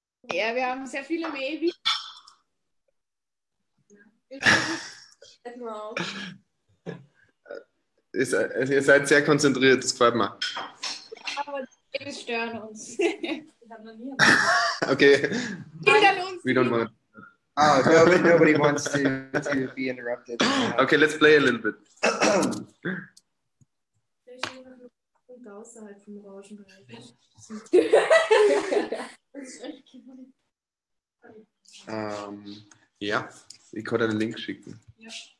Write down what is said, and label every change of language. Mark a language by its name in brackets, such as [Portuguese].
[German] Ja, wir haben sehr viele Maybe. Ihr seid sehr konzentriert, das gefällt mir. Aber die Babys stören uns. [English] Okay. We don't want. Oh, nobody wants to be interrupted. Okay, let's play a little bit. [German] Außerhalb vom Rauschenbereich. Ja, ich kann einen Link schicken. Ja.